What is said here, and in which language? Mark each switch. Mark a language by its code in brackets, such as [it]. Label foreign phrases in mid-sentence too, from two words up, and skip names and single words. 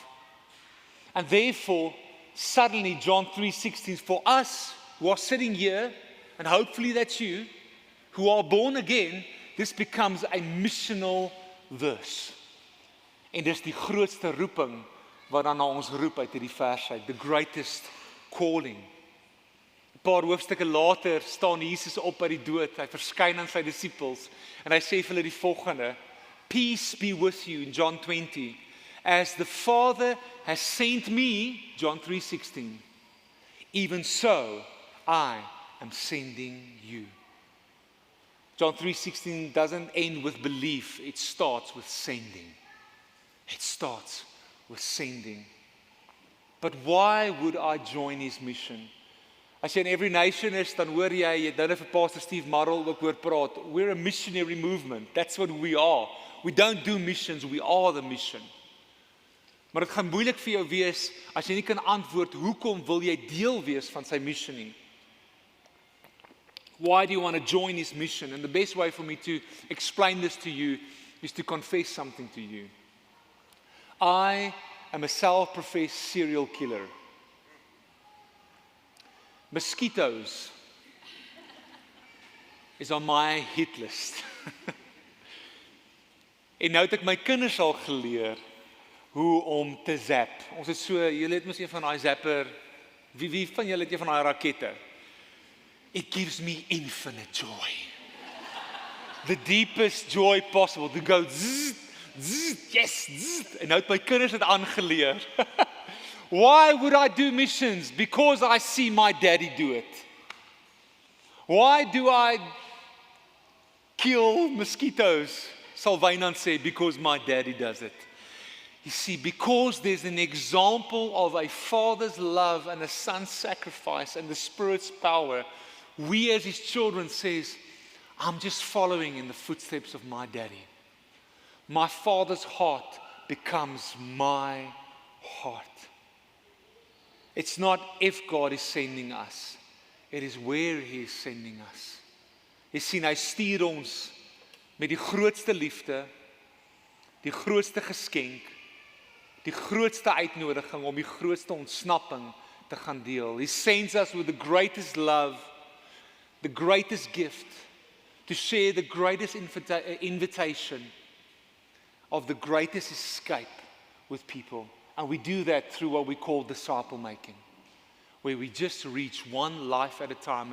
[en] And therefore, suddenly John 3:16, for us who are sitting here, and hopefully that's you, who are born again, this becomes a missional verse. [af] En dis die grootste roeping wat dan na ons roep uit hierdie vers uit, [en] the greatest calling. [af] 'n Paar hoofstukke later staan Jesus op uit die dood, hy verskyn aan sy disippels, en hy sê vir hulle die volgende, [en] peace be with you, in John 20, as the Father has sent me, John 3:16, even so I am sending you. John 3:16 doesn't end with belief, it starts with sending. It starts with sending. But why would I join his mission? [af] As jy in Every Nation is, dan hoor jy het nou vir Pastor Steve Marrell ook hoor praat. [en] We're a missionary movement. That's what we are. We don't do missions, we are the mission. [af] Maar dit gaan moeilik vir jou wees as jy nie kan antwoord hoekom wil jy deel wees van sy missie nie. [en] Why do you want to join his mission? And the best way for me to explain this to you is to confess something to you. I am a self-professed serial killer. Mosquitoes is on my hit list. [af] En nou het ek my kinders al geleer hoe om te zap. Ons het so, julle het mos een van daai zapper, wie van julle het een van daai rakette? [en] It gives me infinite joy. The deepest joy possible, to go zzz, zzz, yes, zzz. En nou het my kinders het aangeleer. Why would I do missions? Because I see my daddy do it. Why do I kill mosquitoes? Salvainan say, because my daddy does it. You see, because there's an example of a father's love and a son's sacrifice and the Spirit's power, we as his children says, I'm just following in the footsteps of my daddy. My father's heart becomes my heart. It's not if God is sending us, it is where he is sending us. [af] Jy sien, hy stuur ons met die grootste liefde, die grootste geskenk, die grootste uitnodiging om die grootste ontsnapping te gaan deel. [en] He sends us with the greatest love, the greatest gift, to share the greatest invitation of the greatest escape with people. And we do that through what we call disciple making, where we just reach one life at a time.